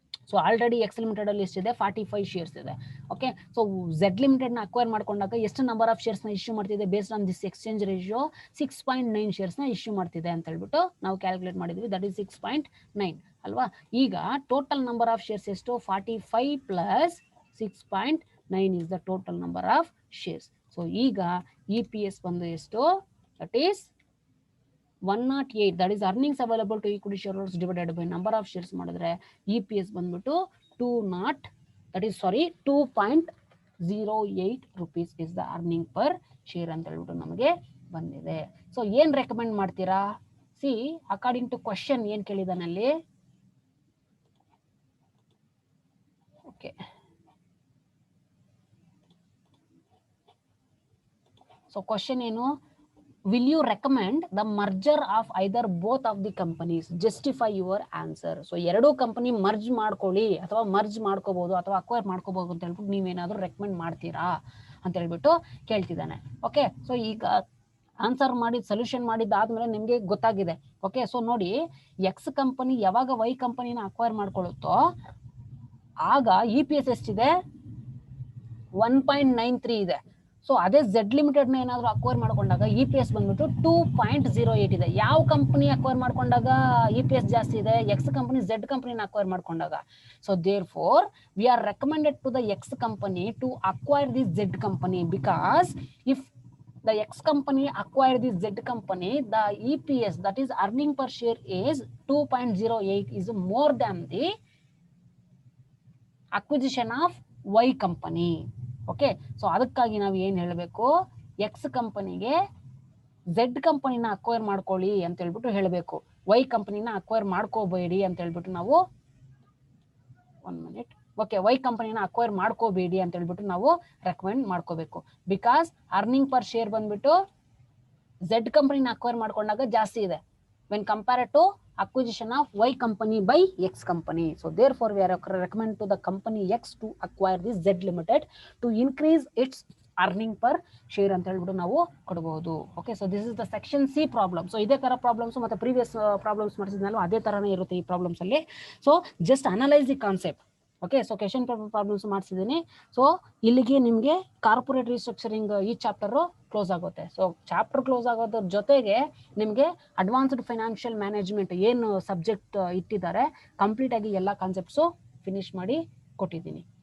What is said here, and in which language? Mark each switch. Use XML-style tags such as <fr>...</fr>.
<kn>So already X limited ಅಲ್ಲಿ ಎಷ್ಟಿದೆ, 45 shares ಇದೆ. ಓಕೆ, ಸೊ ಝೆಡ್ ಲಿಮಿಟೆಡ್ ನ ಅಕ್ವೈರ್ ಮಾಡ್ಕೊಂಡಾಗ ಎಷ್ಟು ನಂಬರ್ ಆಫ್ ಶೇರ್ಸ್ ನ ಇಶ್ಯೂ ಮಾಡ್ತಿದೆ</kn> <en>based on this exchange ratio</en> <kn>6.9 shares ನ ಇಶ್ಯೂ ಮಾಡ್ತಿದೆ ಅಂತ ಹೇಳ್ಬಿಟ್ಟು ನಾವು ಕ್ಯಾಲ್ಕುಲೇಟ್ ಮಾಡಿದ್ವಿ, ದಟ್ ಈಸ್ 6.9 ಅಲ್ವಾ. ಈಗ ಟೋಟಲ್ ನಂಬರ್ ಆಫ್ ಶೇರ್ಸ್ ಎಷ್ಟು, 45 plus 6.9</kn> <en>9 is the total number of shares. So</en> <kn>ಈಗ EPS ಬಂದು ಎಷ್ಟು,</kn> <en>that is 108, that is earnings available to equity shareholders divided by number of shares</en> <kn>ಮಾಡಿದ್ರೆ EPS ಬಂದ್ಬಿಟ್ಟು</kn> <en>2.08 rupees is the earning per share</en> <kn>ಅಂತ ಹೇಳ್ಬಿಟ್ಟು ನಮಗೆ ಬಂದಿದೆ. ಸೊ ಏನ್ ರೆಕಮೆಂಡ್ ಮಾಡ್ತೀರಾ? ಸಿ ಅಕಾರ್ಡಿಂಗ್ ಟು ಕ್ವಶನ್ ಏನ್ ಕೇಳಿದಾನಲ್ಲಿ, ಓಕೆ, ಸೊ ಕ್ವಶನ್ ಏನು,</kn> <en>will you recommend the merger of either both of the companies? Justify your answer.</en> <kn>So ಎರಡೂ ಕಂಪನಿ ಮರ್ಜ್ ಮಾಡ್ಕೊಳ್ಳಿ ಅಥವಾ ಮರ್ಜ್ ಮಾಡ್ಕೋಬಹುದು ಅಥವಾ ಅಕ್ವೈರ್ ಮಾಡ್ಕೋಬಹುದು ಅಂತ ಹೇಳ್ಬಿಟ್ಟು ನೀವೇನಾದ್ರೂ ರೆಕಮೆಂಡ್ ಮಾಡ್ತೀರಾ ಅಂತ ಹೇಳ್ಬಿಟ್ಟು ಕೇಳ್ತಿದ್ದಾನೆ. ಓಕೆ, ಸೊ ಈಗ ಆನ್ಸರ್ ಮಾಡಿ ಸೊಲ್ಯೂಷನ್ ಮಾಡಿದ್ದಾದ್ಮೇಲೆ ನಿಮ್ಗೆ ಗೊತ್ತಾಗಿದೆ. ಓಕೆ, ಸೊ ನೋಡಿ, ಎಕ್ಸ್ ಕಂಪನಿ ಯಾವಾಗ ವೈ ಕಂಪನಿನ ಅಕ್ವೈರ್ ಮಾಡ್ಕೊಳ್ಳುತ್ತೋ ಆಗ EPS ಎಷ್ಟಿದೆ, 1.93 ಇದೆ. ಸೊ ಅದೇ ಝೆಡ್ ಲಿಮಿಟೆಡ್ ನ ಏನಾದ್ರು ಅಕ್ವೈರ್ ಮಾಡ್ಕೊಂಡಾಗ EPS ಬಂದ್ಬಿಟ್ಟು 2.08 ಇದೆ. ಯಾವ ಕಂಪನಿ ಅಕ್ವೈರ್ ಮಾಡ್ಕೊಂಡಾಗ EPS ಜಾಸ್ತಿ ಇದೆ? ಎಕ್ಸ್ ಕಂಪನಿ ಝೆಡ್ ಕಂಪನಿನ ಅಕ್ವೈರ್ ಮಾಡ್ಕೊಂಡಾಗ.</kn> <en>So therefore we are recommended to the X company to acquire the Z company, because if the X company acquire the Z company, the EPS, that is earning per share, is 2.08 is more than the acquisition of Y company.</en> <kn>Okay, so ಅದಕ್ಕಾಗಿ ನಾವು ಏನ್ ಹೇಳಬೇಕು, X ಕಂಪನಿಗೆ Z ಕಂಪನಿನ acquire ಮಾಡ್ಕೊಳ್ಳಿ ಅಂತ ಹೇಳ್ಬಿಟ್ಟು ಹೇಳಬೇಕು, ವೈ ಕಂಪನಿನ ಅಕ್ವೈರ್ ಮಾಡ್ಕೋಬೇಡಿ ಅಂತ ಹೇಳ್ಬಿಟ್ಟು ನಾವು, 1 minute, ಓಕೆ, ವೈ ಕಂಪನಿನ ಅಕ್ವೈರ್ ಮಾಡ್ಕೋಬೇಡಿ ಅಂತ ಹೇಳ್ಬಿಟ್ಟು ನಾವು ರೆಕಮೆಂಡ್ ಮಾಡ್ಕೋಬೇಕು. ಬಿಕಾಸ್ ಅರ್ನಿಂಗ್ ಪರ್ ಶೇರ್ ಬಂದ್ಬಿಟ್ಟು ಝೆಡ್ ಕಂಪನಿನ ಅಕ್ವೈರ್ ಮಾಡ್ಕೊಂಡಾಗ ಜಾಸ್ತಿ ಇದೆ</kn> <en>When compared to acquisition of Y company by X company. So therefore we are recommend to the company X to acquire this Z limited to increase its earning per share</en> <kn>ಅಂತ ಹೇಳ್ಬಿಟ್ಟು ನಾವು ಕೊಡಬಹುದು.</kn> <en>Okay, so this is the section C problem.</en> <kn>So ಇದೇ ತರ problems ಮತ್ತೆ previous problems ಮಾಡಿಸಿದ್ನಲ್ಲ ಅದೇ ತರನೇ ಇರುತ್ತೆ ಈ ಪ್ರಾಬ್ಲಮ್ಸ್ ಅಲ್ಲಿ.</kn> <en>So just analyse the concept. Okay, so question paper problems ಮಾಡಿಸಿದ್ದೀನಿ.</en> <kn>So ಇಲ್ಲಿಗೆ ನಿಮಗೆ ಕಾರ್ಪೊರೇಟ್ ರಿಸ್ಟ್ರಕ್ಚರಿಂಗ್ ಈ ಚಾಪ್ಟರ್ ಕ್ಲೋಸ್ ಆಗುತ್ತೆ. ಸೊ ಚಾಪ್ಟರ್ ಕ್ಲೋಸ್ ಆಗೋದ್ರ ಜೊತೆಗೆ ನಿಮಗೆ ಅಡ್ವಾನ್ಸ್ಡ್ ಫೈನಾನ್ಷಿಯಲ್ ಮ್ಯಾನೇಜ್ಮೆಂಟ್ ಏನು ಸಬ್ಜೆಕ್ಟ್ ಇಟ್ಟಿದ್ದಾರೆ ಕಂಪ್ಲೀಟ್ ಆಗಿ ಎಲ್ಲ ಕಾನ್ಸೆಪ್ಟ್ಸು ಫಿನಿಶ್ ಮಾಡಿ ಕೊಟ್ಟಿದ್ದೀನಿ.</kn>